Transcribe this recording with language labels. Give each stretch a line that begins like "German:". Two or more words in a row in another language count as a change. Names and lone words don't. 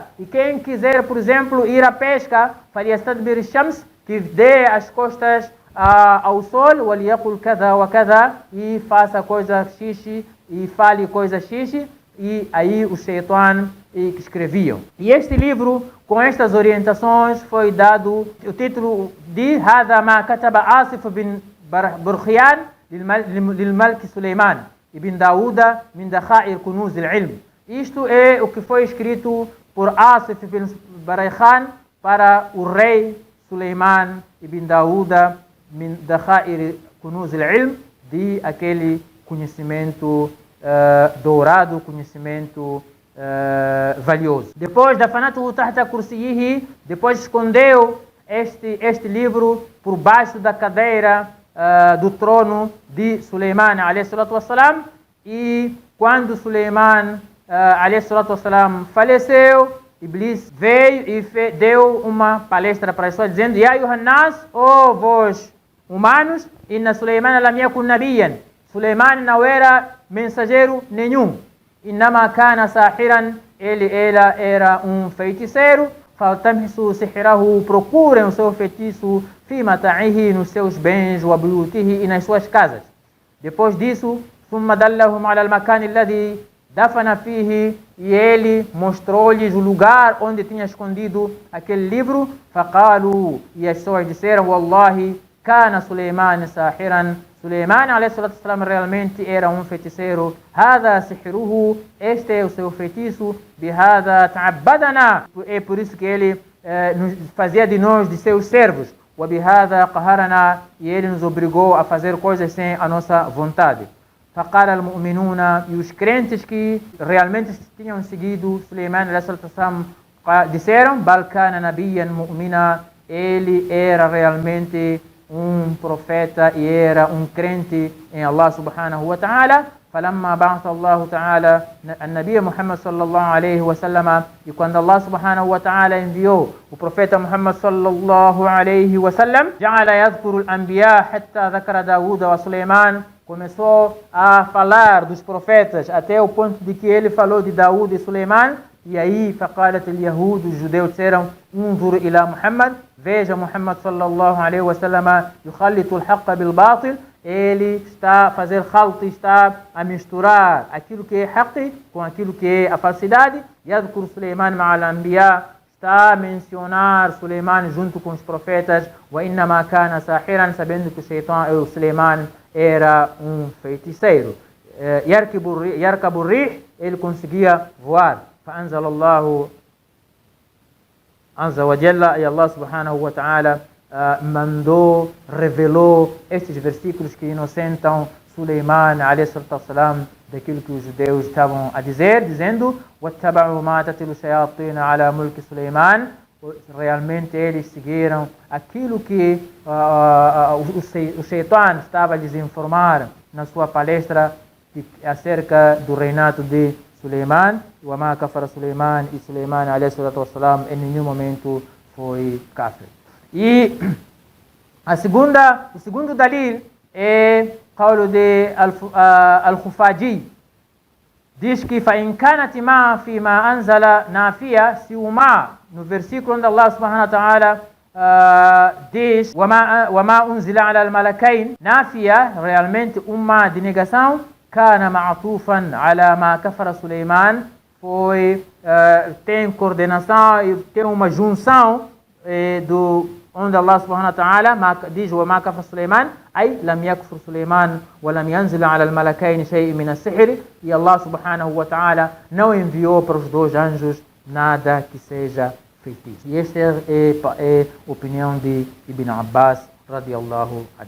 Portuguese: E quem quiser, por exemplo, ir à pesca,
Arabic: فليستدبر الشمس,
Portuguese: que dê as costas ao sol,
Arabic: وليقل كذا وكذا,
Portuguese: e faça coisa X e fale coisa X, e aí os shaitan que escreviam. E este livro, com estas orientações, foi dado o título de
Arabic: هذا ما كتب آصف بن برخيان للملك سليمان ابن داود من دخائر كنوز العلم.
Portuguese: Isto é o que foi escrito por Asif ibn Barayhan para o rei Suleiman ibn Daúda
Arabic: من ذخائر كنوز العلم,
Portuguese: de aquele conhecimento dourado, conhecimento valioso. Depois da
Arabic: فدفنه تحت كرسيه,
Portuguese: depois escondeu este livro por baixo da cadeira do trono de Suleiman
Arabic: عليه الصلاة والسلام.
Portuguese: E quando Suleiman
Arabic: عليه الصلاة والسلام
Portuguese: faleceu, Iblis veio e deu uma palestra para as pessoas dizendo:
Arabic: يا أيها الناس,
Portuguese: ó vós humanos,
Arabic: إن سليمان لم يكن نبيا.
Portuguese: Suleiman não era mensageiro nenhum.
Arabic: إنما كان ساحرا,
Portuguese: ele era um feiticeiro.
Arabic: فالتمسوا سحره,
Portuguese: procurem o seu feitiço,
Arabic: في متاعه,
Portuguese: nos seus bens,
Arabic: وبيوته,
Portuguese: e nas suas casas. Depois disso,
Arabic: ثم دلهم على المكان الذي دفن فيه,
Portuguese: e ele mostrou-lhes o lugar onde tinha escondido aquele livro. Faqalu, e as pessoas disseram:
Arabic: والله كان سليمان ساحرا.
Portuguese: Suleiman
Arabic: عليه الصلاة والسلام
Portuguese: realmente era um feiticeiro.
Arabic: هذا سحره,
Portuguese: este é o seu feitiço.
Arabic: بهذا تعبدنا,
Portuguese: é por isso que ele fazia de nós de seus servos.
Arabic: وبهذا قهرنا,
Portuguese: e ele nos obrigou a fazer coisas sem a nossa vontade.
Arabic: فقال المؤمنون,
Portuguese: e os crentes que realmente tinham seguido Suleiman
Arabic: عليه الصلاة والسلام
Portuguese: disseram:
Arabic: بل كان نبيا مؤمنا,
Portuguese: ele era realmente um profeta e era um crente em Allah
Arabic: سبحانه وتعالى. فلما بعث الله تعالى النبي محمد صلى الله عليه وسلم,
Portuguese: e quando
Arabic: الله سبحانه وتعالى
Portuguese: enviou o profeta
Arabic: محمد صلى الله عليه وسلم جعل يذكر الأنبياء حتى ذكر داود وسليمان,
Portuguese: começou a falar dos profetas até o ponto de que ele falou de Daud e Suleiman. E aí,
Arabic: فقالت اليهود,
Portuguese: os judeus disseram:
Arabic: انظر إلى محمد, veja محمد صلى الله عليه وسلم يخلط الحق بالباطل,
Portuguese: ele está a fazer khalt, está a misturar aquilo que é haqq com aquilo que é a falsidade.
Arabic: يذكر سليمان مع الأنبياء,
Portuguese: está a mencionar Suleiman junto com os profetas.
Arabic: وإنما كان ساحرا,
Portuguese: sabendo que o Suleiman era um feiticeiro.
Arabic: يركب الريح,
Portuguese: ele conseguia voar.
Arabic: فأنزل الله عز وجل,
Portuguese: e Allah
Arabic: سبحانه وتعالى
Portuguese: mandou, revelou estes versículos que inocentam Suleiman
Arabic: عليه السلام
Portuguese: daquilo que os judeus estavam a dizer, dizendo
Arabic: وَاتَّبَعُوا مَا تَتْلُو الشَّيَاطِينُ عَلَى مُلْكِ سُلَيْمَانَ.
Portuguese: Realmente eles seguiram aquilo que o Shaitan estava a desinformar na sua palestra acerca do reinado de Suleiman.
Arabic: وَمَا كَفَرَ سُلَيْمَانَ,
Portuguese: e Suleiman
Arabic: عليه الصلاة والسلام
Portuguese: em nenhum momento foi kafir. E o segundo dalil é قول de Al-Khufaji, diz que
Arabic: فَإِنْ كَانَتِ مَا فِي مَا أَنزَلَ نَافِيَةً,
Portuguese: se o ma, no versículo onde Allah
Arabic: سبحانه وتعالى
Portuguese: diz
Arabic: وَمَا أُنزِلَ عَلَى الْمَلَكَيْنِ,
Portuguese: náfia, realmente uma de negação,
Arabic: كَانَ مَعْطُوفًا عَلَى مَا كَفَرَ سُلَيْمَانَ,
Portuguese: tem coordenação e tem uma junção do onde
Arabic: الله سبحانه وتعالى diz وَمَا كَفَرَ سُلَيْمَانَ, أي لم يكفر سليمان ولم ينزل على الملكين شيء من السحر,
Portuguese: e Allah
Arabic: سبحانه وتعالى
Portuguese: não enviou para os dois anjos nada que seja feitiço. E esta é a opinião de Ibn Abbas
Arabic: رضي الله عنه.